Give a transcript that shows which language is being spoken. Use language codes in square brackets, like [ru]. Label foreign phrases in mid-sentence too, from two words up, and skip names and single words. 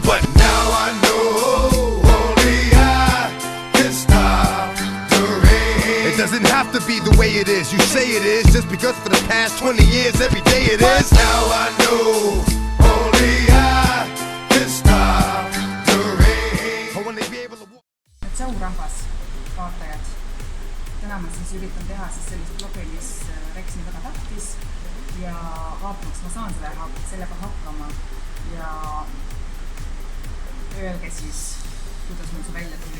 [en] But now I know only I can stop the rain. It doesn't have to be the way it is. You say it is just because for the past 20 years every day it is. But now I know only I can stop the rain. I wanna be able to... [et] Sõurahvas, vaatajad. Täna ma siis üritan teha sellist blogi, mis Rex nii väga tahtis ja vaatamaks ma saan sellega hakkama ja öelge siis, kuidas mul see välja tuli.